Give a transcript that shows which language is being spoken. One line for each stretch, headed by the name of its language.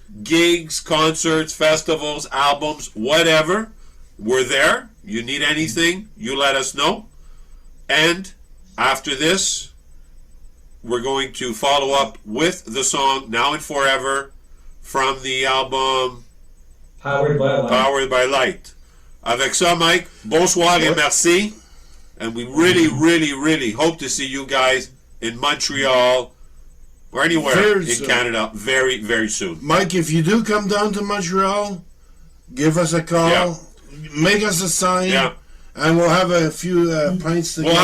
English: Gigs, concerts, festivals, albums, whatever. We're there. You need anything, you let us know. And after this, we're going to follow up with the song Now and Forever from the album Powered by Light. Powered by Light.
French: Avec ça, Mike, bonsoir et merci.
English: And we really, really, really hope to see you guys in Montreal or anywhere in Canada very, very soon. Mike, if you do come down to Montreal, give us a call, make us a sign, and we'll have a few pints together.